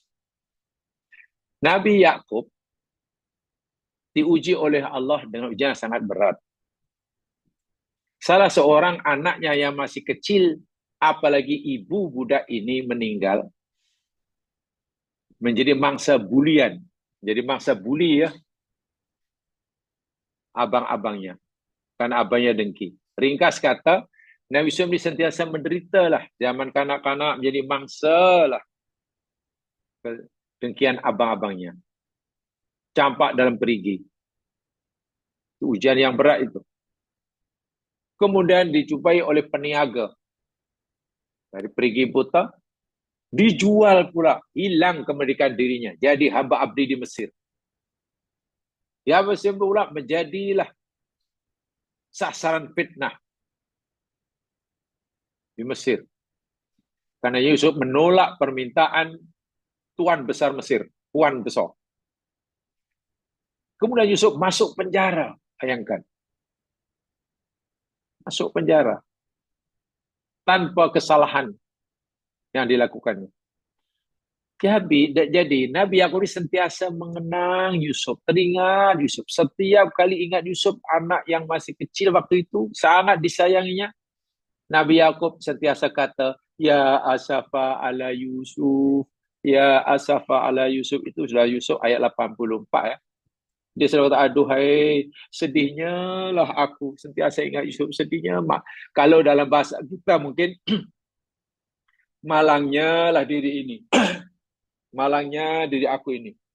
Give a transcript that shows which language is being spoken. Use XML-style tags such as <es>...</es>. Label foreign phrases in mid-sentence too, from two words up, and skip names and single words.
<ms>Nabi Ya'qub diuji oleh Allah dengan ujian yang sangat berat. Salah seorang anaknya yang masih kecil, apalagi ibu budak ini meninggal, menjadi mangsa bulian. Jadi mangsa buli ya, abang-abangnya. Karena abangnya dengki. Ringkas kata, Nabi Yusuf ini sentiasa menderita lah. Zaman kanak-kanak menjadi mangsa lah dengkian abang-abangnya. Campak dalam perigi. Ujian yang berat itu. Kemudian dijumpai oleh peniaga. Dari perigi buta, dijual pula. Hilang kemerdekaan dirinya. Jadi hamba abdi di Mesir. Ya Mesir pula menjadilah sasaran fitnah di Mesir. Karena Yusuf menolak permintaan Tuan Besar Mesir. Tuan Besar. Kemudian Yusuf masuk penjara. Bayangkan. Masuk penjara. Tanpa kesalahan yang dilakukannya. Jadi Nabi Ya'qub sentiasa mengenang Yusuf, teringat Yusuf. Setiap kali ingat Yusuf, anak yang masih kecil waktu itu, sangat disayanginya. Nabi Ya'qub sentiasa kata,</ms> <ar>يا أسفى على يوسف، يا أسفى على يوسف.</ar> <ms>Itu sudah Yusuf ayat 84 ya. Dia selalu kata, aduhai, sedihnya lah aku. Sentiasa ingat Yusuf, sedihnya. Kalau dalam bahasa kita mungkin, malangnya lah diri ini. Malangnya diri aku ini.</ms>